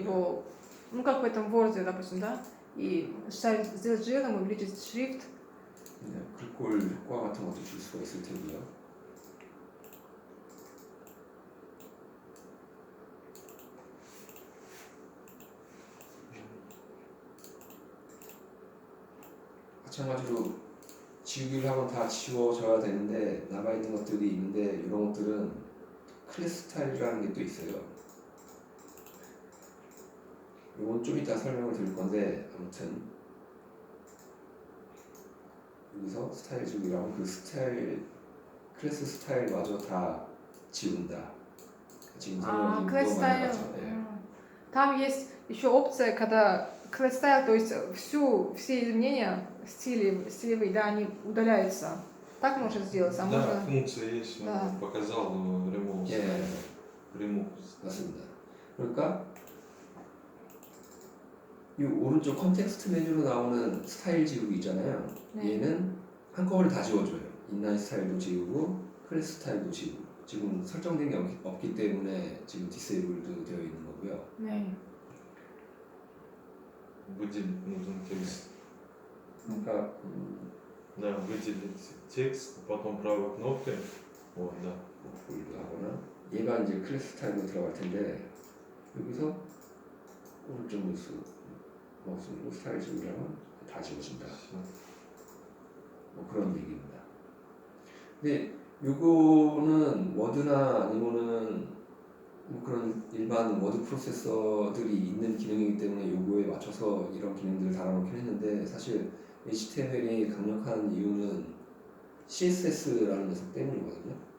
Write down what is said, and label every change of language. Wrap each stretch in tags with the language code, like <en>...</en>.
<ru>его, ну как в этом Word, допустим, да, и сделать жирным, увеличить шрифт.</ru> <ko>네, 글꼴 효과 같은 것도 줄 수가 있을 테고요. 마찬가지로 지우기를 하면 다 지워져야 되는데 남아 있는 것들이 있는데 이런 것들은 클래스 스타일이라는 게 또 있어요. 이건 좀 이따 설명을 드릴 건데 아무튼 여기서 스타일 지우기라면 그 스타일 클래스 스타일마저 다 지운다. 지금 설명이</ko> <en>Class</en> <ko>너무 많이 나갔죠. 네.</ko> <ru>Там есть еще опция, когда class style, то есть все изменения стилевые, да, они удаляются. Так можно сделать, а Да, можно... функция есть, он Да. показал remove.</ru> <ko>예,</ko> <en>Remove.</en> <ko>맞습니다. 그러니까 이 오른쪽 컨텍스트 메뉴로 나오는 스타일 지우기 있잖아요. 네. 얘는 한꺼번에 다 지워줘요. 인라인 스타일도 지우고 클래스 스타일도 지우고. 지금 설정된 게 없기 때문에 지금 디세이블드 되어 있는 거고요. 네.</ko> <ru>Выделить нужен текст.</ru> <ko>그러니까</ko> <ru>Да, выделить текст, потом правой кнопкой. Вот, да.</ru> <ko>볼드 하거나 얘가 이제 클래스 스타일로 들어갈 텐데 여기서 오른쪽 마우스로 스타일 지우려면 다 지워진다.</ko> <ru>Всё.</ru> <ko>뭐 그런 얘기입니다. 근데 요거는 워드나 아니면은 뭐 그런 일반 워드 프로세서들이 있는 기능이기 때문에 요거에 맞춰서 이런 기능들을 달아놓긴 했는데 사실 HTML이 강력한 이유는 CSS라는 녀석 때문이거든요.</ko>